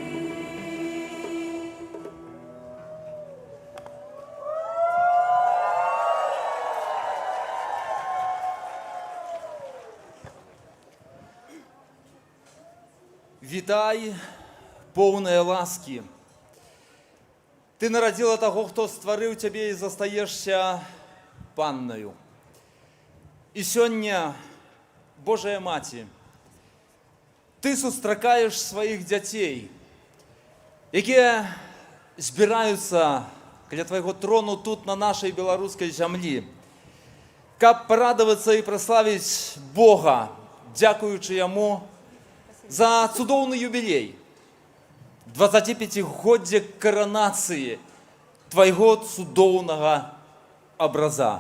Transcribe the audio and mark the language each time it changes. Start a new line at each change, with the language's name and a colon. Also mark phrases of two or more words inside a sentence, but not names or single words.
Ukrainian: Вітай, повная ласки. Ты народила того, хто створив тебе і застаешься панною.
Belarusian: І сёння, Божая Маці, ты сустракаеш сваіх дзяцей, якія збіраюцца каля твайго трону тут на нашай беларускай зямлі, каб парадавацца і праславіць Бога, дзякуючы Яму за цудоўны юбілей, 25-годдзе каранацыі твайго цудоўнага абраза.